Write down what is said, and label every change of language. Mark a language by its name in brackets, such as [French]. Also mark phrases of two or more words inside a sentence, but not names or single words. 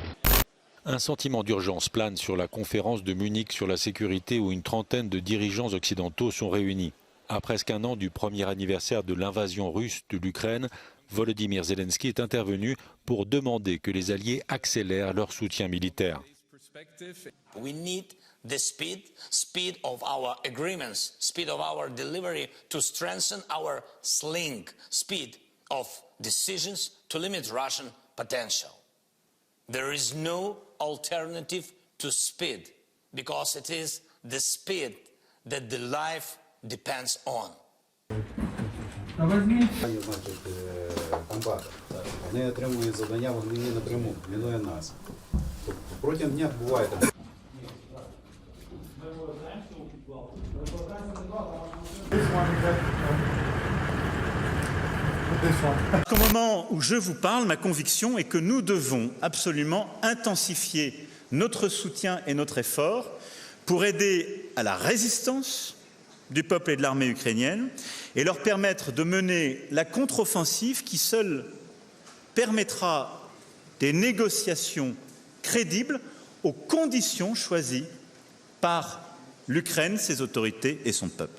[French] Un sentiment d'urgence plane sur la conférence de Munich sur la sécurité où une trentaine de dirigeants occidentaux sont réunis. À presque un an du premier anniversaire de l'invasion russe de l'Ukraine, Volodymyr Zelensky est intervenu pour demander que les Alliés accélèrent leur soutien militaire. [English] We need the speed of our agreements, speed of our delivery to strengthen our speed of decisions to limit Russian potential. There is no alternative to speed because it is the speed that the life depends on. [Ukrainian] Вони отримують завдання в війні напряму, мінує нас. Протягом дня буває так. [French] Au moment où je vous parle, ma conviction est que nous devons absolument intensifier notre soutien et notre effort pour aider à la résistance du peuple et de l'armée ukrainienne et leur permettre de mener la contre-offensive qui seule permettra des négociations crédibles aux conditions choisies par l'Ukraine, ses autorités et son peuple.